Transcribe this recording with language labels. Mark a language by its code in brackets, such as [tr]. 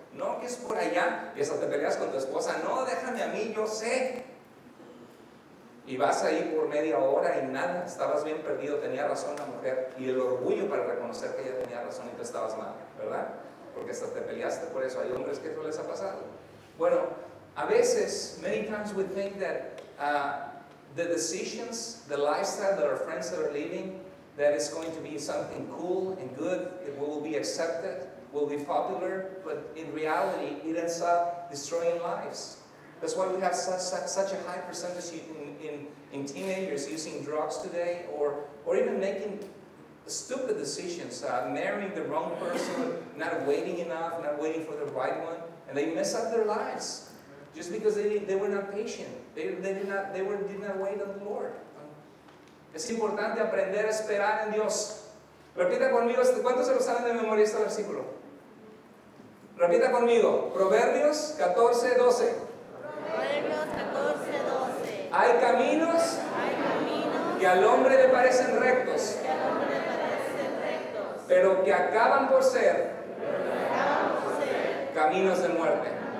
[es] No, que es por allá, y hasta te peleas con tu esposa. No, déjame a mí, yo sé. Y vas ahí por media hora y nada, estabas bien perdido, tenía razón la mujer, y el orgullo para reconocer que ella tenía razón y tú estabas mal, ¿verdad? Porque hasta te peleaste por eso. Hay hombres que eso les ha pasado. Bueno, a veces, [en] many times we think that the decisions, the lifestyle that our friends are living, that is going to be something cool and good, it will be accepted, will be popular, but in reality, it ends up destroying lives. That's why we have such a high percentage in teenagers using drugs today, or even making stupid decisions, marrying the wrong person, not waiting enough, not waiting for the right one, and they mess up their lives just because they were not patient. They did not wait on the Lord. [es] Es importante aprender a esperar en Dios. Repita conmigo, ¿cuántos se lo saben de memoria este versículo? Repita conmigo, Proverbios 14:12. Proverbios 14:12. Hay caminos que al hombre le parecen rectos, pero que acaban por ser caminos de muerte.